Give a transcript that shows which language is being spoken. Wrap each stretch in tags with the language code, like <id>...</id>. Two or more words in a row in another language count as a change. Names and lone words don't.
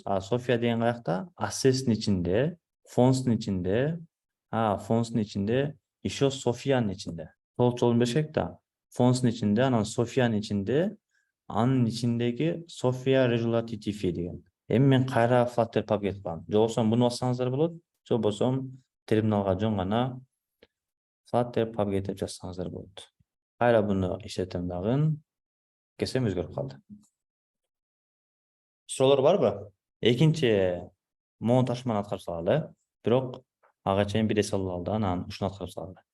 <ky>София деген каякта? Assets'тин ичинде, fonts'тун ичинде, fonts'тун ичинде, еще Софиянын ичинде. Толук жолун беришек да. Fonts'тун ичинде, анан Софиянын ичинде, анын ичиндеги Sophia Regular TTF деген. Эми мен кайра Flutter pub get кылам. Же болбосо буну бассаңыздар болот. Же болбосо терминалга жөн гана Flutter pub get деп жазсаңыздар болот. Кайра буну иштетем дагы. Кесем өзгөрүп калды. Суроолор барбы? Экинчи монтаж аткарып салалы. Бирок ага чейин бир эс алып алды, анан ушуну аткарып салалы.</ky>